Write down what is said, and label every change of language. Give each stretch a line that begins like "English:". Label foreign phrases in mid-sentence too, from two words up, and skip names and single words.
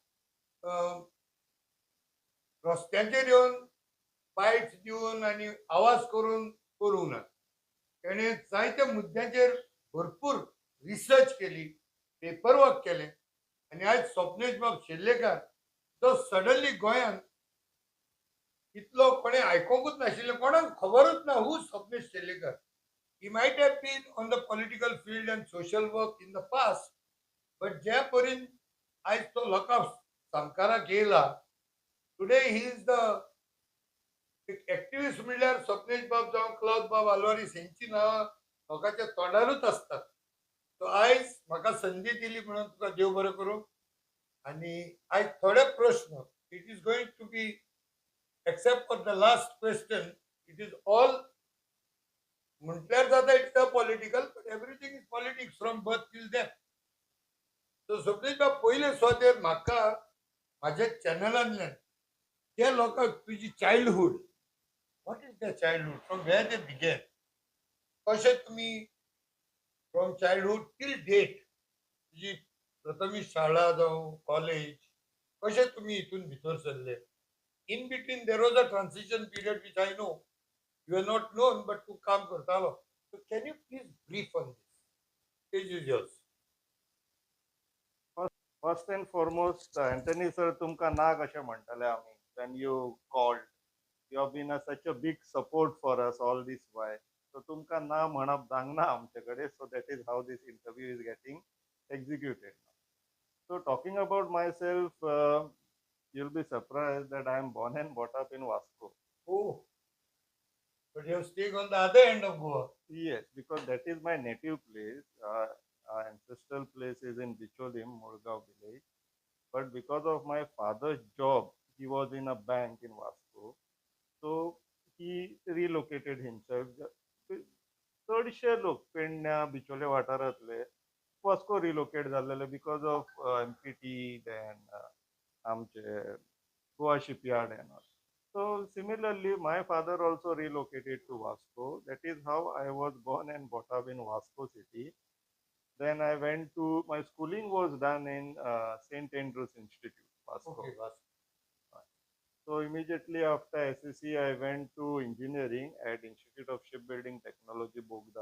Konkani: रस्त्यांचेर येवन बायट्स दिवन आनी आवाज करून करूंक ना तेणें जायत्या मुद्द्यांचेर भरपूर रिसर्च केली
English: paper work
Konkani: केलें आनी आयज स्वप्नेश बाब शेर्लेकार जो सडनली गोंयांत इतलो कोणें आयकोंकूच नाशिल्लें कोणाक खबरूच ना हू स्वप्नेश शेर्लेकर
English: he might have been on the political field and social work in the past but
Konkani: जे परीन आयज तो लोकांक सामकाराक येयला
English: today he is the activist
Konkani: म्हणल्यार स्वप्नेश बाब जावं क्लॉद बाब आल्वारीस हेंची नांवां लोकांच्या तोंडारूच आसतात सो आयज म्हाका संदी दिली म्हणून तुका देव बरें करूं आनी आयज थोडे प्रश्न
English: it is going to be except for the last question it is all
Konkani: म्हटल्यार जाता
English: it's a political but everything is politics from birth till death
Konkani: सो स्वप्नेश बाब पयले सुवातेर म्हाका म्हाज्या चॅनलांतल्यान त्या लोकांक तुजी चायल्डहूड
English: what is the childhood from where they begin
Konkani: कशें तुमी
English: from childhood till date
Konkani: तुजी प्रथमी शाळा जावं कॉलेज कशें तुमी हितून भितर सरले
English: in between there was a transition period which I know you are not known बट
Konkani: तूं काम करतालो
English: so can you please brief on this stage is yours First and foremost, Anthony sir,
Konkani: तुमका ना कशें म्हणटाले आमी
English: when you called. You have been such a big support for us all this while.
Konkani: So तुमका ना म्हणप जांगना आमचे कडेन.
English: So that is how this interview is getting executed. So talking about myself, you'll be surprised that I am born and brought up in Vasco. Oh, but you are staying on the other end of Goa. Yes, because that is my native place. Our ancestral place is in Bicholim, Murgaon village. But because of my father's job, he was in a bank in Vasco. So he relocated himself.
Konkani: चडशे लोक पेडण्या बिचोले वाठारांतले वास्को रिलोकेट जाल्लेले
English: because of MPT then
Konkani: आमचे गोवा शिपयार्ड
English: and all. So similarly, my father also relocated to Vasco. That is how I was born and brought up in Vasco city. Then I went to, my schooling was done in St. Andrews Institute, Vasco. Okay, Vasco. So immediately after SSC, I went to engineering at Institute of Shipbuilding Technology, Bogda.